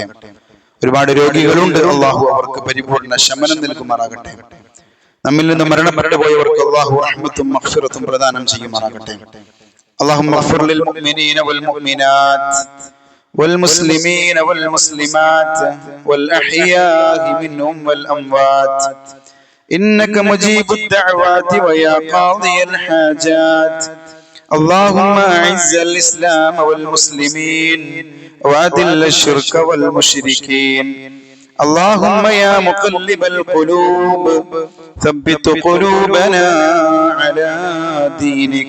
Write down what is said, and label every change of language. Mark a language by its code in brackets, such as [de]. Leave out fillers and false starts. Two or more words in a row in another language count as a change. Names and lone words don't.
[ml] ഒരുപാട് രോഗികളുണ്ട്, അല്ലാഹു അവർക്ക് പരിപൂർണ ശമനം നൽകുമാറാകട്ടെ. നമ്മിൽ നിന്ന് മരണപ്പെട്ടു പോയവർക്ക് അല്ലാഹു റഹ്മത്തും മഗ്ഫിറത്തും പ്രദാനം ചെയ്യുമാറാകട്ടെ. [ar] اللهم اغفر للمؤمنين والمؤمنات والمسلمين والمسلمات والأحياء منهم والأموات إنك مجيب الدعوات ويا قاضي الحاجات. اللهم أعز الإسلام والمسلمين وأذل الشرك والمشركين. اللهم يا مقلب القلوب ثبت قلوبنا على دينك.